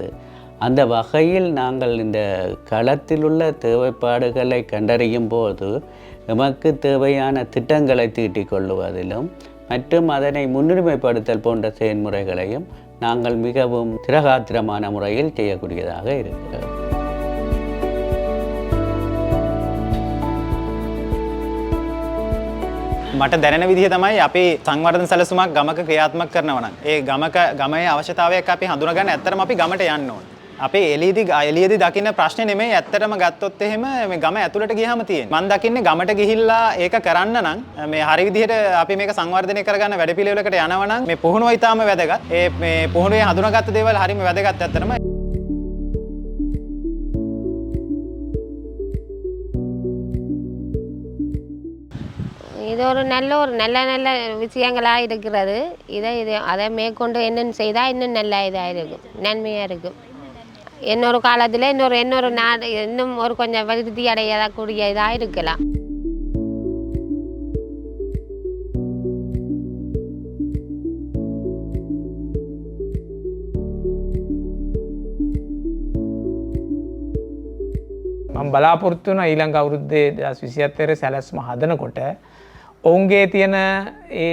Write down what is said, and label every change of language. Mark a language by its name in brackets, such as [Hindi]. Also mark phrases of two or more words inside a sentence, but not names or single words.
[Tamil] அந்த வகையில் நாங்கள் இந்த களத்தில் உள்ள தேவைப்பாடுகளை கண்டறியும் போது நமக்கு தேவையான திட்டங்களை தீட்டிக் கொள்ளுவதிலும் மற்றும் அதனை முன்னுரிமைப்படுத்தல் போன்ற செயல்முறைகளையும் நாங்கள் மிகவும் திரகாத்திரமான முறையில் செய்யக்கூடியதாக இருக்கிறது. [Sinhala] මට දැනෙන විදිහ තමයි අපි සංවර්ධන සැලසුමක් ගමක ක්‍රියාත්මක කරනවා නම් ඒ ගමේ අවශ්‍යතාවයක් අපි හඳුනාගන්න ඇත්තටම අපි ගමට යන්න ඕන. අපි එළියේදී දකින්න ප්‍රශ්නේ නෙමෙයි ඇත්තටම ගත්තොත් එහෙම මේ ගම ඇතුළට ගියාම තියෙන්නේ. මම දකින්නේ ගමට ගිහිල්ලා ඒක කරන්න නම් මේ හරි විදිහට අපි මේක සංවර්ධනය කරගන්න වැඩපිළිවෙලකට යනවා නම් මේ පුහුණුව ඊටාම වැදගත්. මේ පුහුණුවේ හඳුනාගත්ත දේවල් හරිම වැදගත් ඇත්තටම. [Tamil] இது ஒரு நல்ல விஷயங்களாக இருக்கிறது. அதை மேற்கொண்டு என்னென்னு செய்தால் இன்னும் நல்லா இதாக இருக்கும், நன்மையாக இருக்கும். இன்னொரு காலத்தில் இன்னொரு நாடு இன்னும் ஒரு கொஞ்சம் விருத்தி அடையக்கூடிய இதாக இருக்கலாம். [Sinhala] මම බලාපොරොත්තු වෙනවා ඊළඟ අවුරුද්දේ 2027 සැලැස්ම හදනකොට ඔවුන්ගේ තියෙන ඒ